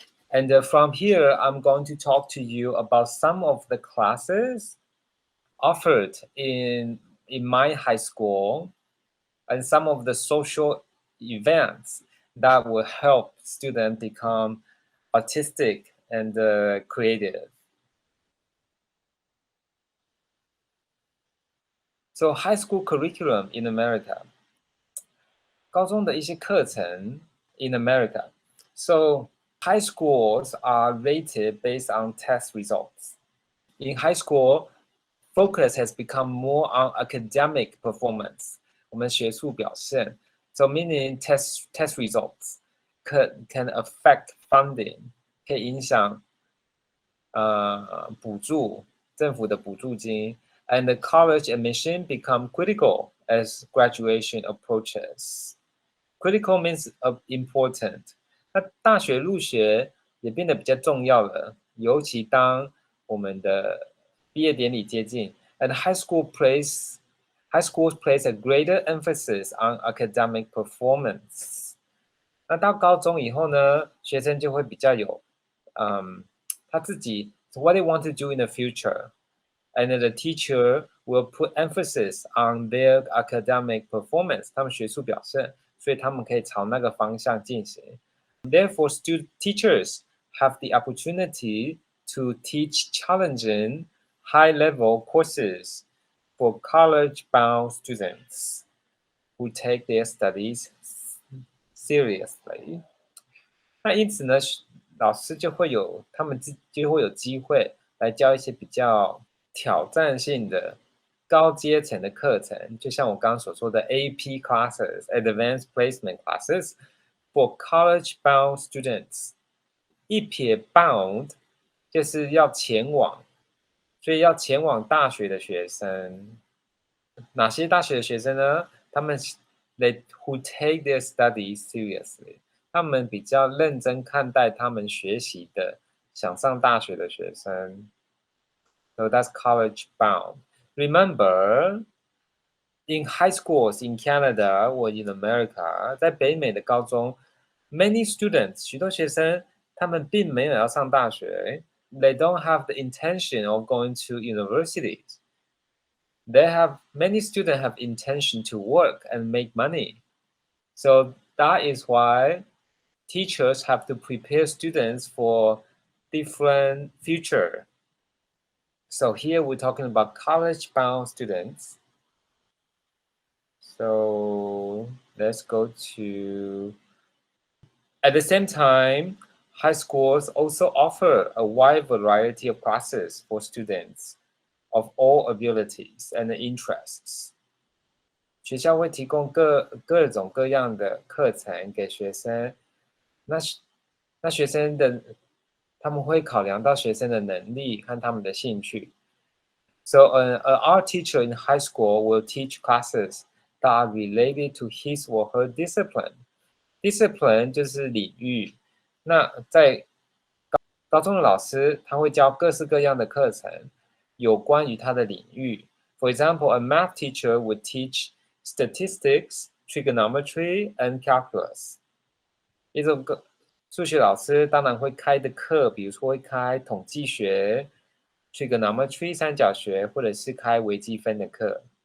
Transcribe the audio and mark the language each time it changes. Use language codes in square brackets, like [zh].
[en] And from here, I'm going to talk to you about some of the classes offered in my high school and some of the social events that will help students become artistic and creative. So high school curriculum in America. [zh] 高中的一些课程 [en] in America. So high schools are rated based on test results. In high school, focus has become more on academic performance. [zh] 我们学术表现 [en] So meaning test results can affect funding. [zh] 可以影响补助政府的补助金 [en] and the college admission become critical as graduation approaches. Critical means important. [zh] 那大学入学也变得比较重要了，尤其当我们的毕业典礼接近 [en] And high schools place a greater emphasis on academic performance. [zh] 那到高中以后呢，学生就会比较有，他自己 [en] what they want to do in the future, and the teacher will put emphasis on their academic performance. [zh] 他们学术表现，所以他们可以朝那个方向进行。 [en] Therefore, teachers have the opportunity to teach challenging high-level courses for college-bound students who take their studies seriously. [zh] 那因此呢，老师就会有机会来教一些比较挑战性的高阶层的课程，就像我刚刚所说的 [en] AP classes, Advanced Placement classes for college-bound students. [zh] 一撇 bound 就是要前往，所以要前往大学的学生。哪些大学的学生呢？他们 [en] who take their studies seriously. [zh] 他们比较认真看待他们学习的，想上大学的学生。 [en] So that's college bound. Remember, in high schools in Canada or in America, [zh] 在北美的高中 [en] many students, [zh] 许多学生他们并没有要上大学。 [en] They don't have the intention of going to universities. Many students have intention to work and make money. So that is why teachers have to prepare students for different future. So here we're talking about college-bound students. So let's go to, at the same time, high schools also offer a wide variety of classes for students of all abilities and interests. [zh] 学校会提供各种各样的课程给学生，那学生的他们会考量到学生的能力和他们的兴趣。 [en] So an art teacher in high school will teach classes that are related to his or her discipline. [zh] Discipline 就是领域。那在高中的老师他会教各式各样的课程，有关于他的领域。 [en] For example, a math teacher would teach statistics, trigonometry, and calculus. [zh] 一种数学老师当然会开的课，比如说会开统计学、trigonometry 三角学，或者是开微积分的课。